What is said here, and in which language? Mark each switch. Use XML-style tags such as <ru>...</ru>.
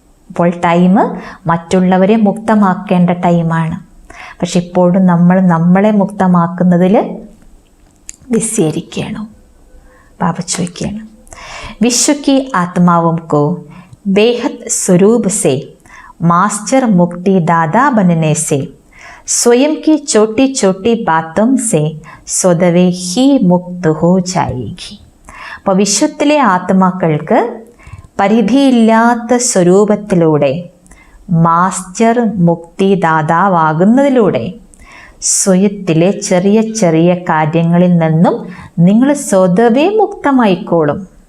<ml>ഇപ്പോൾ ടൈം മറ്റുള്ളവരെ മുക്തമാക്കേണ്ട ടൈമാണ്. പക്ഷെ ഇപ്പോഴും നമ്മളെ മുക്തമാക്കുന്നതിൽ വിസ്തരിക്കുകയാണോ? ബാബ ചോദിക്കുകയാണ്.</ml> <hi>विश्व की आत्माओं को बेहद स्वरूप से मास्टर मुक्ति दादा बनने से स्वयं की छोटी छोटी बातों से</hi> <ml>സ്വതവേ</ml> <hi>ही मुक्त हो जाएगी.</hi> <ml>അപ്പോൾ വിശ്വത്തിലെ ആത്മാക്കൾക്ക് പരിധിയില്ലാത്ത സ്വരൂപത്തിലൂടെ മാസ്റ്റർ മുക്തി ദാതാവാകുന്നതിലൂടെ സ്വയത്തിലെ ചെറിയ ചെറിയ കാര്യങ്ങളിൽ നിന്നും നിങ്ങൾ സ്വതവേ മുക്തമായിക്കോളും.</ml>